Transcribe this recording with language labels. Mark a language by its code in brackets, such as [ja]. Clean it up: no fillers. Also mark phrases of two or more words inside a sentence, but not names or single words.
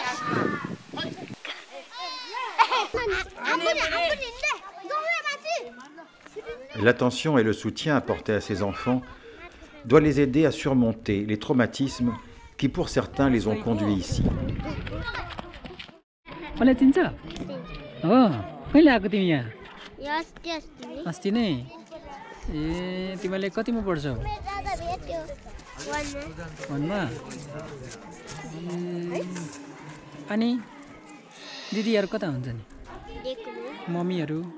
[fr] L'attention et le soutien apportés à ces enfants doit les aider à surmonter les traumatismes qui, pour certains, les ont conduits ici. [ne] मलाई चिन्छ हो कहिले आएको तिमी यहाँ अस्ति नै ए तिमीले कतिमा पढ्छौ वनमा अनि दिदीहरु कता हुन्छन् मम्मीहरु